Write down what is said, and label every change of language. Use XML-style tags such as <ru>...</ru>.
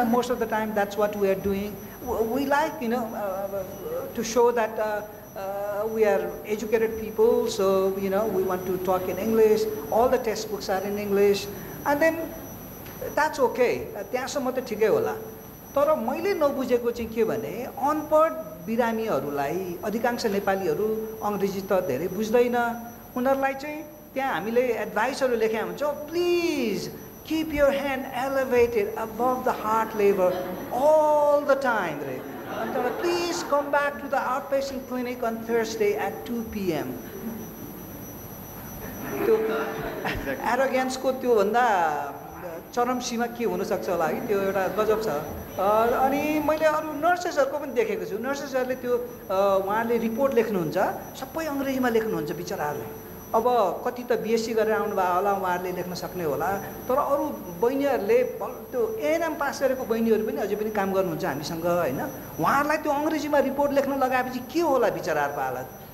<en>Most of the time that's what we are doing. We like, to show that we are educated people, so we want to talk in English. All the textbooks are in English, and then that's okay.</en> <ne>त्यहाँसम्म त ठिकै होला तर मैले नबुझेको चाहिँ के भने अनपढ बिरामीहरूलाई अधिकांश नेपालीहरू अङ्ग्रेजी त धेरै बुझ्दैन उनीहरूलाई चाहिँ त्यहाँ हामीले एडभाइसहरू लेखेका हुन्छ</ne> <en>Please keep your hand elevated above the heart level all the time. Please come back to the outpatient clinic on Thursday at 2 p.m.</en> <ne>Arrogance को त्यो भन्दा चरम सीमा के हुन सक्छ होला है त्यो एउटा गजब छ अनि मैले अरु नर्सेसहरुको पनि देखेको छु नर्सेसहरुले त्यो उहाँले रिपोर्ट लेख्नुहुन्छ सबै अंग्रेजीमा लेख्नुहुन्छ बिचराहरुले अब कति त बीएससी गरेर आउनु भयो होला उहाँहरुले लेख्न सक्ने होला तर अरु बहिनीहरुले त्यो एएनएम पास गरेको बहिनीहरु पनि अझै पनि काम गर्नुहुन्छ हामीसँग हैन उहाँहरुलाई त्यो अंग्रेजीमा रिपोर्ट लेख्न लगाएपछि के होला बिचराहरुको हालत</ne>